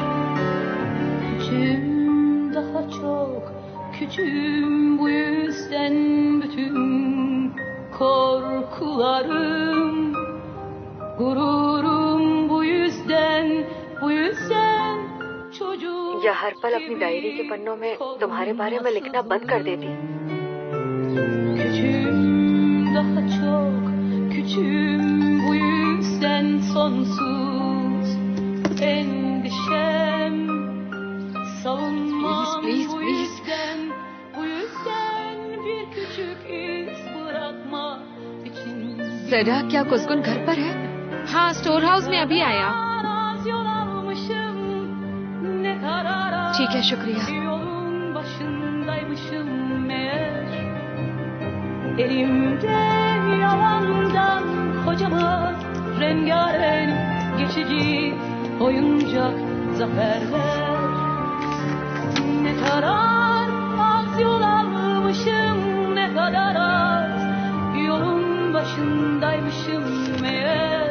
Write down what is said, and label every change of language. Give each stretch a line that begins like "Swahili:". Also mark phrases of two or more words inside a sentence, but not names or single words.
Turkish: Küçüğüm, daha çok küçüğüm, bu yüzden bütün korkularım, gururum bu yüzden çocuğum.
Hindi: या हर पल अपनी डायरी के पन्नों में तुम्हारे बारे में लिखना बंद कर देती।
Turkish: Küçüğüm, daha çok küçüğüm, bu yüzden sonsuz endişem. Savunmam Please, bu please. yüzden, bu yüzden bir küçük iz bırakmak için.
Hindi: सदा, क्या कुसकुन घर पर है? हाँ, स्टोर हाउस में अभी आया।
Turkish: Az yol almışım, ne kadar az
Hindi: ठीक है, शुक्रिया।
Turkish: yolun başındaymışım meğer. Elimde yalandan kocaman rengarenk geçici oyuncak zaferler. Ne kadar az yol almışım, ne kadar az yolun başındaymışım meğer.